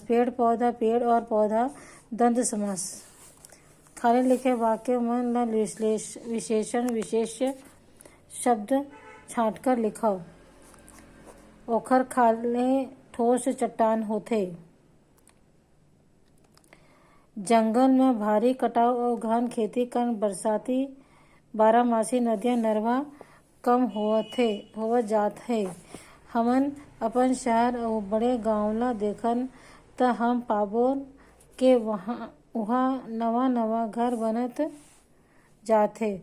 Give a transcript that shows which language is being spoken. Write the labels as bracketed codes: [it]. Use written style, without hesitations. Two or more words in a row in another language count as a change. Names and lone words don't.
[hne] पेड़ पौधा, पेड़ और पौधा द्वंद्व समास। खाली लिखे वाक्य में ला विशेषण विशेष्य शब्द छांटकर लिखाओ। ओखर खाले ठोस चट्टान होथे। जंगल में भारी कटाव और घन खेती कारण बरसाती बारहमासी नदियाँ नरवा कम होवत जात है। हमन अपन शहर और बड़े गांव ला देखन त हम पाबोन के उहाँ नवा घर बनत जात हे।